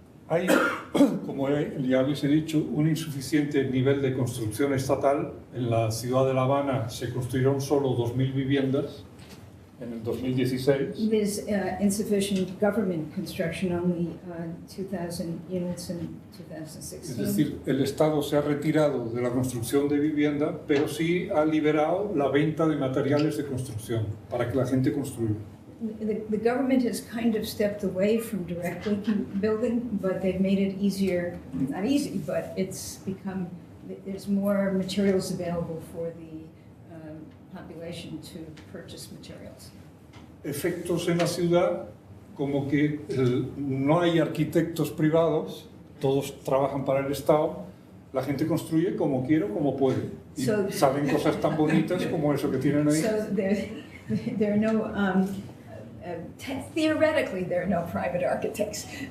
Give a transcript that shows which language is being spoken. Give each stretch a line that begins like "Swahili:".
Spanish: Hay, como ya les he dicho, un insuficiente nivel de construcción estatal. En la ciudad de La Habana se construyeron solo 2.000 viviendas en el 2016.
English: There's insufficient government construction, only 2,000 units in
Spanish: Es
English: 2016.
Spanish: decir, el Estado se ha retirado de la construcción de vivienda, pero sí ha liberado la venta de materiales de construcción para que la gente construya.
English: The government has kind of stepped away from directly building, but they've made it easier, not easy, but it's become, there's more materials available for the population to purchase materials.
Spanish: Efectos en la ciudad, como que no hay arquitectos privados, todos trabajan para el Estado, la gente construye como quiere o como puede. Y
English: So-
Spanish: salen cosas tan bonitas como eso que tienen ahí.
English: So there are no, theoretically, there are no private architects.